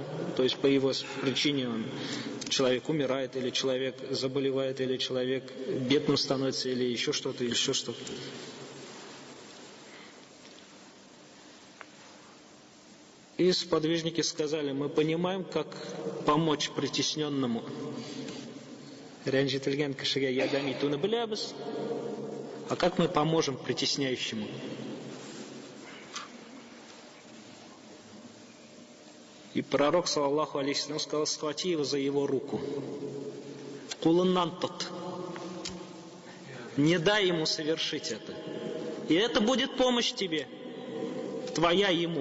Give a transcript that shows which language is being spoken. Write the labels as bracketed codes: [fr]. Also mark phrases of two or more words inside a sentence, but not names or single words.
[ru] То есть по его причине человек умирает, или человек заболевает, или человек бедным становится, или еще что-то, или еще что-то. И сподвижники сказали: мы понимаем, как помочь притесненному. [tt] Рәнҗетелгән кешегә ярдәм итүне беләбез. [ru] А как мы поможем притесняющему? И пророк, [ar] صلى الله عليه وسلم, [ru] сказал: схвати его за его руку. [tt] Кулыннан тот. [ru] Не дай ему совершить это. И это будет помощь тебе, твоя ему.